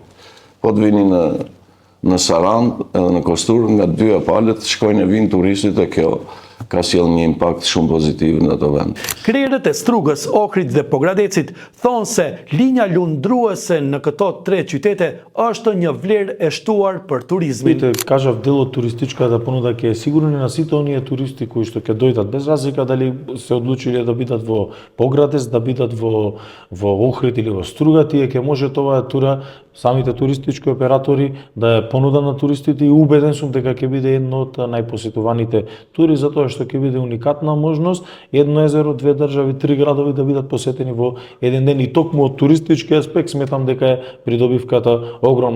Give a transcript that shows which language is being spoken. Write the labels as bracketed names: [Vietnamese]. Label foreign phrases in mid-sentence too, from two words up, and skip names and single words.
[Albanian] Po të vini në Sarand edhe në Kostur, nga dyja palët shkojnë e vinë turistit dhe kjo ka sjellë një impakt shumë pozitiv në ato vend. Krerët e Strugës, Ohrit dhe Pogradecit thonë se linja lundruese në këto 3 qytete është një vlerë e shtuar për turizmin. [Macedonian] Видите, кажав делот туристичката понуда ќе е сигурно на сите оние туристи кои што ќе дојдат без разлика дали се одлучиле да бидат во Поградец, да бидат во Охрид или во Струга, тие ќе може оваа тура самите туристички оператори да ја понудат на туристите и убеден сум дека ќе биде едно од најпосетуваните тури затоа што ќе биде уникатна можност едно езеро, 2 држави, 3 градови да бидат посетени во еден ден и токму од туристички аспект сметам дека е придобивката огромна.